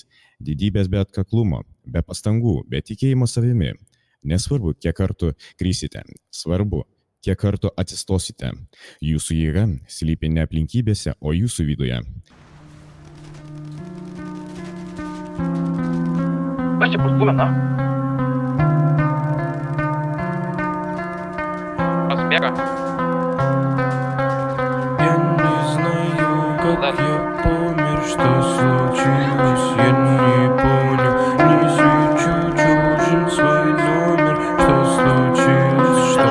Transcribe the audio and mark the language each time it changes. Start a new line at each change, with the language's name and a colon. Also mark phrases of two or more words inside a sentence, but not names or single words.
Lithuanian: Didybės be atkaklumo, be pastangų, be tikėjimo savimi. Nesvarbu, kiek kartų krysite. Svarbu, kiek kartų atsistosite. Jūsų jėga slypi ne aplinkybėse, o jūsų viduje. Kas čia bus buvę, na?
Russian: Разбега. Я не знаю, как я помер, что случилось, я не понял. Не свечу чужим свой номер, что случилось, что...